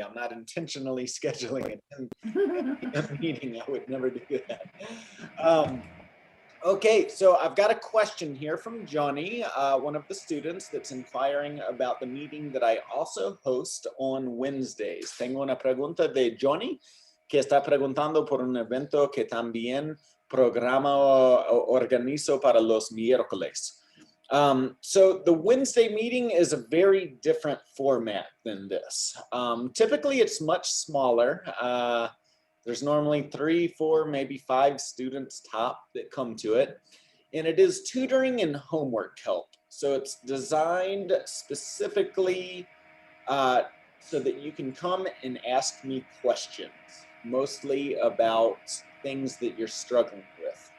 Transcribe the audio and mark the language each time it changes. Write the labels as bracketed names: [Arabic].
[English] I'm not intentionally scheduling a 10 p.m. meeting. I would never do that. Okay, so I've got a question here from Johnny, one of the students that's inquiring about the meeting that I also host on Wednesdays. [Spanish] Tengo una pregunta de Johnny, que está preguntando por un evento que también programa o organizo para los miércoles. [English] So the Wednesday meeting is a very different format than this. Typically, it's much smaller. There's normally 3, 4, maybe 5 students top that come to it. And it is tutoring and homework help. So it's designed specifically so that you can come and ask me questions, mostly about things that you're struggling with.